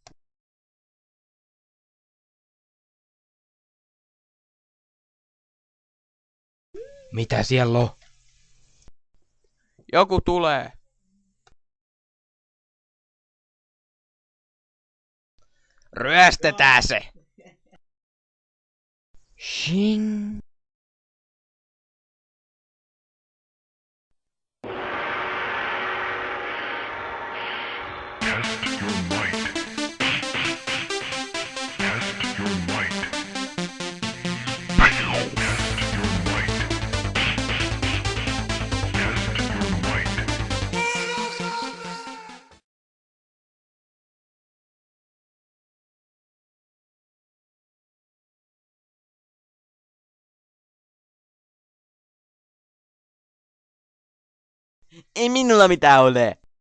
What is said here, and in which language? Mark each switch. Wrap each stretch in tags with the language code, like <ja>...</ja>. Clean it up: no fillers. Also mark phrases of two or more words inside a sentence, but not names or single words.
<fi>Mitä siellä on? Joku tulee. Ryöstetään se! Shing.</fi> <en>Test your might. Test your might. Test your might. Test your might.</en> <fi>Ei minulla mitään ole.</fi>